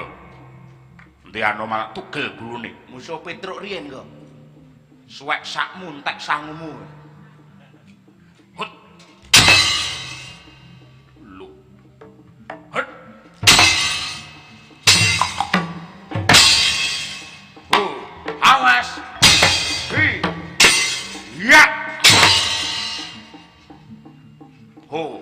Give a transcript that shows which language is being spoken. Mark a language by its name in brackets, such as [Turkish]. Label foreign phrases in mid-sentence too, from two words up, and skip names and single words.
[Javanese] Endi malah tugel gulune. Musuh Petruk riyen kok. Suwek sakmu entek sangumu. Hut. Lu. Hut. Awas. Hi. Ya. Ho.